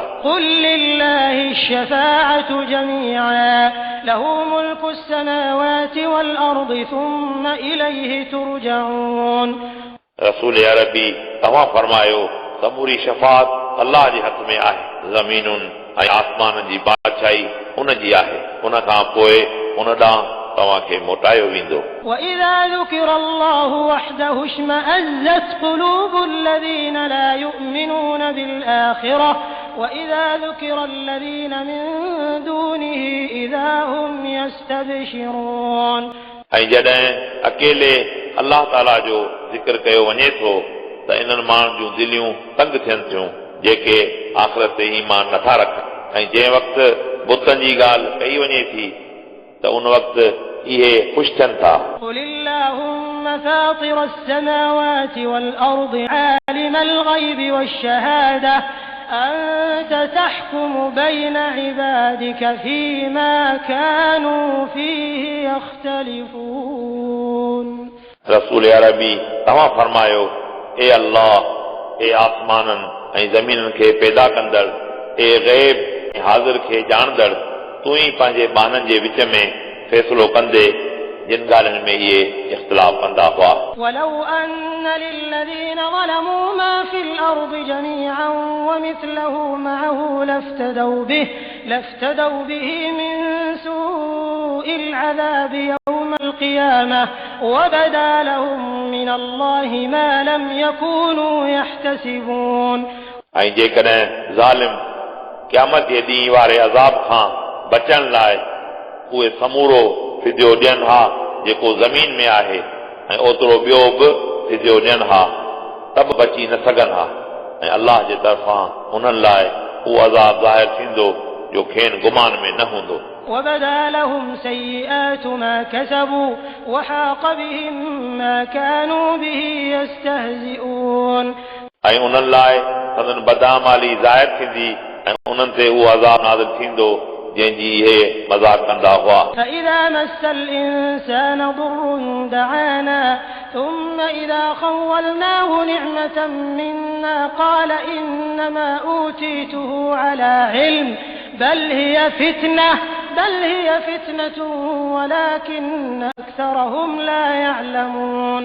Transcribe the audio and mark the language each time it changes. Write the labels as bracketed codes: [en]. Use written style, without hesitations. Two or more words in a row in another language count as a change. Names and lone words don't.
[ar] قل لله الشفاعة جميعا له ملك السماوات والأرض ثم إليه ترجعون [sd] रसूल अरबी तव्हां फरमायो समूरी शफ़ाअत अल्लाह जे हथ में आहे ज़मीनुनि ऐं आसमाननि जी बादशाही उन जी आहे उन खां पोइ उन ॾांहुं तव्हांखे मोटायो वेंदो [ar] وإذا ذكر الله وحده اشمأزت قلوب الذين لا يؤمنون بالآخرة وإذا ذكر الذين من دونه إذا هم يستبشرون [sd] ऐं जॾहिं अकेले अल्लाह ताला जो ज़िक्र कयो वञे थो त इन्हनि माण्हुनि जूं दिलियूं तंग थियनि थियूं जेके आख़िरत ते ईमान नथा रखनि ऐं जंहिं वक़्तु बुतनि जी ॻाल्हि कई वञे थी त उन वक़्तु इहे ख़ुशि थियनि था [ar] قل اللهم فاطر السماوات والأرض عالم الغيب والشهادة أنت تحكم بين عبادك فيما كانوا فيه يختلفون [sd] रसूल अरबी तव्हां फरमायो ए अल्लाह ए आसमाननि ऐं ज़मीननि खे पैदा कंदड़ ए ग़ैब ऐं हाज़िर खे ॼाणंदड़ तूं ई पंहिंजे बाननि जे विच में फ़ैसिलो कंदे जिन ॻाल्हियुनि में इहे इख़्तिलाफ़ कंदा हुआ [ar] ولو أن للذين ظلموا ما في الأرض جميعا ومثله معه لافتدوا به من سوء العذاب يوم القيامة وبدا لهم من الله ما لم يكونوا يحتسبون [sd] ऐं जेकॾहिं ज़ालिम क़यामत जे ॾींहं वारे अज़ाब खां बचण लाइ उहे समूरो फिदियो ॾियनि हा जेको ज़मीन में आहे ऐं ओतिरो ॿियो बि फिदियो ॾियनि हा त बि बची न सघनि हा ऐं अल्लाह जे तरफ़ां उन्हनि लाइ उहो अज़ाब ज़ाहिर थींदो जो खेनि गुमान में न हूंदो [ar] وبدا لهم سيئات ما كسبوا وحاق بهم ما كانوا به يستهزئون [sd] ऐं उन्हनि लाइ संदन बदआमाली ज़ाहिर थींदी ऐं उन्हनि ते उहो अज़ाब नाज़िल थींदो जंहिंजी इहे मज़ाक़ कंदा हुआ [ar] فإذا مس الإنسان ضر دعانا ثم إذا خولناه نعمة منا قال إنما أوتيته على علم بل هي فتنة ولكن أكثرهم لا يعلمون